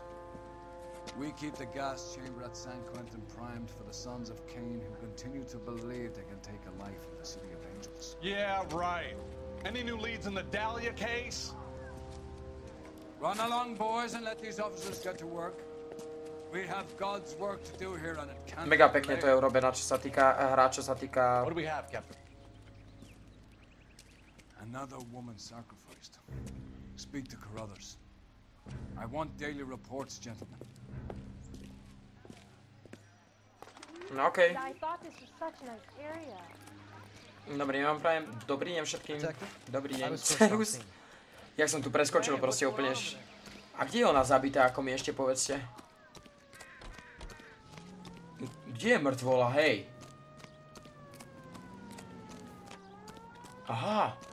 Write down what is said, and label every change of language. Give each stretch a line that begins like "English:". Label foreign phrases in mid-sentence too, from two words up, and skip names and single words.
English: We keep the gas chamber at San Quentin primed for the sons of Cain who continue to believe they can take a life in the City of Angels. Yeah, right. Any new leads in the Dahlia case? Run along, boys, and let these officers get to work. We have God's work to do here, and it can't
Slovak: Mega
English: be
Slovak: pekne to
English: delayed.
Slovak: je urobené, čo sa týka hra, čo sa týka...
English: What do we have, Captain? Another woman sacrificed. Speak to Carruthers. I want daily reports, gentlemen.
Slovak: No okej.
English: I thought this was such a nice area.
Slovak: Dobrý deň vám prajem. Dobrý deň všetkým. Dobrý deň. Jak som tu preskočil proste úplne... A kde je ona zabitá, ako mi ešte povedzte? Kde je mŕtvola, hej? Aha.